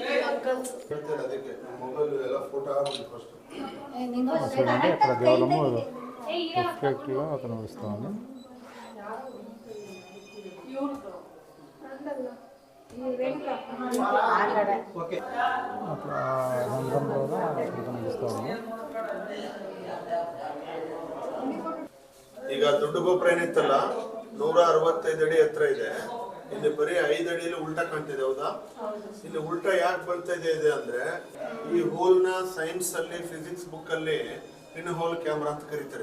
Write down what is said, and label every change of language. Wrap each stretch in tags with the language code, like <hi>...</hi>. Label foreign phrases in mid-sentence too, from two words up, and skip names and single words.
<te>చూడండి అక్కడ దేవాలయము రిఫ్లెక్ట్లో కనిపిస్తూ ఉంది. అట్లా రంధ్రంలో కనిపిస్తూ ఉంది.</te> <kn>ಈಗ ದೊಡ್ಡ ಗೋಪುರ ಏನಿತ್ತಲ್ಲ 165 ಅಡಿ ಎತ್ತರ ಇದೆ. ಇಲ್ಲಿ ಬರೀ 5 ಅಡಿಯಲ್ಲಿ ಉಲ್ಟಾ ಕಾಣ್ತಿದೆ, ಹೌದಾ? ಇಲ್ಲಿ ಉಲ್ಟಾ ಯಾಕೆ ಬರ್ತಾ ಇದೆ ಅಂದ್ರೆ ಈ ಹೋಲ್ ನ ಸೈನ್ಸ್ ಅಲ್ಲಿ ಫಿಸಿಕ್ಸ್ ಬುಕ್ ಅಲ್ಲಿ</kn> <en>pin hole camera</en> <kn>ಅಂತ ಕರೀತಾರೆ.</kn>